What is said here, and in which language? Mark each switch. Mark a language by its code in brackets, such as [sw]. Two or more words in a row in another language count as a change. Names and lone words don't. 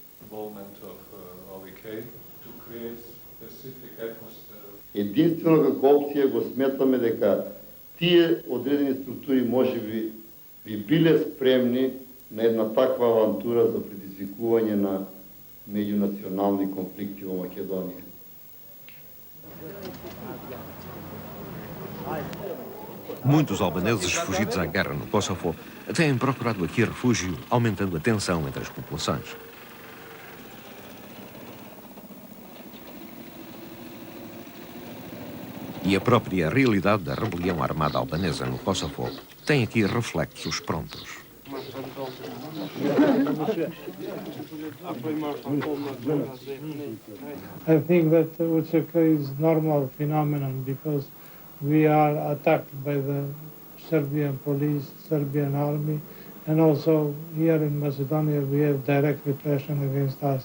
[mk] Единствено како опција го сметаме дека тие одредени структури можеби би биле спремни на една таква авантура за предизвикување на меѓунационални конфликти во Македонија. [pt] Muitos albaneses fugidos à guerra no Kosovo têm procurado aqui refúgio, aumentando a tensão entre as populações. E a própria realidade da rebelião armada albanesa no Kosovo tem aqui reflexos prontos. [en] I think that UCK is normal phenomenon because we are attacked by the Serbian police, Serbian army, and also here in Macedonia we have direct repression against us.